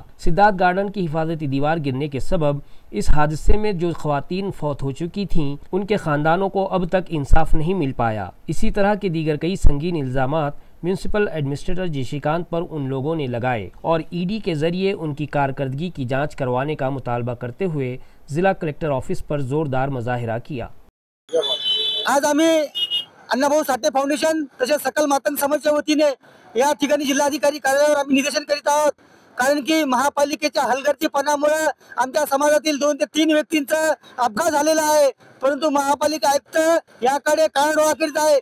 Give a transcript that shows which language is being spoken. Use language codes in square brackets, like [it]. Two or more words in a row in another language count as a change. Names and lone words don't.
[ur] سدھارتھ گارڈن کی حفاظتی دیوار گرنے کے سبب اس حادثے میں جو خواتین فوت ہو چکی تھیں ان کے خاندانوں کو اب تک انصاف نہیں مل پایا۔ اسی طرح کے دیگر کئی سنگین الزامات [en] municipal administrator [ur] جی شریکانت پر ان لوگوں نے لگائے اور ED کے ذریعے ان کی کارکردگی کی جانچ کروانے کا مطالبہ کرتے ہوئے ضلع [en] collector office [ur] پر زوردار مظاہرہ کیا۔ [mr] आज आम्ही अण्णाभाऊ साठे फाउंडेशन तसेच सकल मातंग समाजाच्या वतीने या ठिकाणी जिल्हाधिकारी कार्यालयावर आम्ही निदर्शन करीत आहोत, कारण की महापालिकेच्या हलगर्जीपणामुळे आमच्या समाजातील 2 ते 3 व्यक्तींचा अपघात झालेला आहे, परंतु महापालिका आयुक्त याकडे कानडोळा करीत आहे।